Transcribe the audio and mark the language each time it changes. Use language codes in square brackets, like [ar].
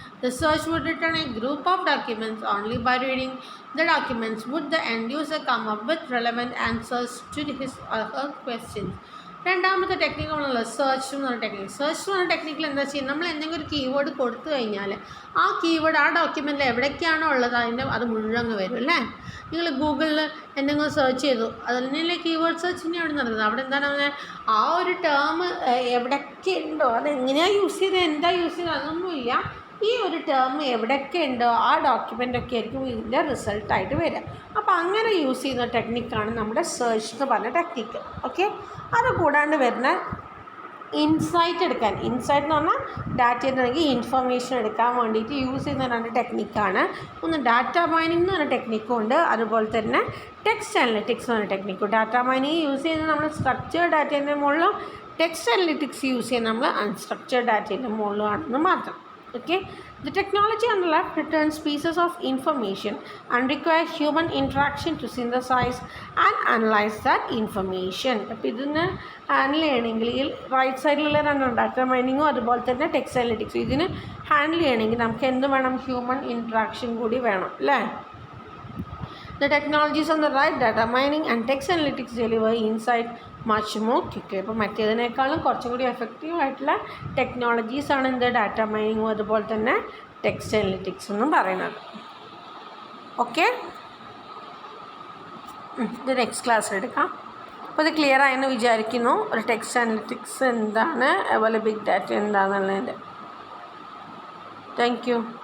[en] The search would return a group of documents. Only by reading the documents would the end user come up with relevant answers to his or her questions. [ml] രണ്ടാമത്തെ ടെക്നിക്കാണല്ലോ search എന്ന് പറഞ്ഞ technique. Search എന്ന് പറഞ്ഞ ടെക്നിക്കിൽ എന്താ ചെയ്യുക, നമ്മൾ എന്തെങ്കിലും ഒരു കീവേഡ് കൊടുത്തു കഴിഞ്ഞാൽ ആ കീവേഡ് ആ ഡോക്യുമെൻറ്റിൽ എവിടേക്കാണോ ഉള്ളത് അത് മുഴുവൻ വരും അല്ലേ. നിങ്ങൾ ഗൂഗിളിൽ എന്തെങ്കിലും സെർച്ച് ചെയ്തു, അതിനല്ലേ കീവേഡ് സെർച്ചിൻ്റെ അവിടെ നടക്കുന്നത്. അവിടെ എന്താണ് ആ ഒരു ടേം എവിടെയൊക്കെ ഉണ്ടോ, അതെങ്ങനെയാണ് യൂസ് ചെയ്തത്, എന്താ യൂസ് ചെയ്തത്, അതൊന്നുമില്ല. ഈ ഒരു ടേം എവിടെയൊക്കെ ഉണ്ടോ ആ ഡോക്യുമെൻ്റൊക്കെ ആയിരിക്കും ഇതിൻ്റെ റിസൾട്ടായിട്ട് വരിക. അപ്പോൾ അങ്ങനെ യൂസ് ചെയ്യുന്ന ടെക്നിക്കാണ് നമ്മുടെ സെർച്ച് എന്ന് പറഞ്ഞ ടെക്നിക്ക്. ഓക്കെ, അത് കൂടാണ്ട് വരുന്ന ഇൻസൈറ്റ് എടുക്കാൻ, ഇൻസൈറ്റ് എന്ന് പറഞ്ഞാൽ ഡാറ്റയിൽ നിന്നെങ്കിൽ ഇൻഫർമേഷൻ എടുക്കാൻ വേണ്ടിയിട്ട് യൂസ് ചെയ്യുന്ന രണ്ട് ടെക്നിക്കാണ്. ഒന്ന് ഡാറ്റ മൈനിങ് എന്ന് പറഞ്ഞ ടെക്നിക്കും ഉണ്ട്, അതുപോലെ തന്നെ ടെക്സ്റ്റ് അനലിറ്റിക്സ് എന്ന് പറഞ്ഞ ടെക്നിക്കും. ഡാറ്റ മൈനിങ് യൂസ് ചെയ്യുന്നത് നമ്മൾ സ്ട്രക്ചേർഡ് ഡാറ്റേൻ്റെ മുകളിലും, ടെക്സ്റ്റ് അനലിറ്റിക്സ് യൂസ് ചെയ്യുന്നത് നമ്മൾ അൺസ്ട്രക്ചേർഡ് ഡാറ്റേൻ്റെ മുകളിലും ആണെന്ന് മാത്രം. [en] Okay, the technology on the left returns pieces of information and requires human interaction to synthesize and analyze that information. [ml] അപ്പോൾ ഇതിന് ഹാൻഡിൽ ചെയ്യണമെങ്കിൽ റൈറ്റ് സൈഡിലുള്ള രണ്ടുണ്ട്, ഡാറ്റ മൈനിങ്ങും അതുപോലെ തന്നെ ടെക്സ്റ്റ് അനലിറ്റിക്സും. ഇതിന് ഹാൻഡിൽ ചെയ്യണമെങ്കിൽ നമുക്ക് എന്ത് വേണം, ഹ്യൂമൻ ഇൻട്രാക്ഷൻ കൂടി വേണം അല്ലേ. [en] The technologies on the right, data mining and text analytics, deliver insight much more quickly. [ml] അപ്പോൾ മറ്റേതിനേക്കാളും കുറച്ചും കൂടി എഫക്റ്റീവ് ആയിട്ടുള്ള ടെക്നോളജീസാണ് എന്ത്, ഡാറ്റ മൈനിങ്ങും അതുപോലെ തന്നെ ടെക്സ്റ്റ് അനലിറ്റിക്സ് എന്നും പറയുന്നത്. ഓക്കെ, ഇത് നെക്സ്റ്റ് ക്ലാസ്സിൽ എടുക്കാം. അപ്പോൾ ഇത് ക്ലിയർ ആയെന്ന് വിചാരിക്കുന്നു. ഒരു ടെക്സ്റ്റ് അനലിറ്റിക്സ് എന്താണ്, അതുപോലെ ബിഗ് ഡാറ്റ എന്താണെന്നുള്ളതിൻ്റെ. Thank you.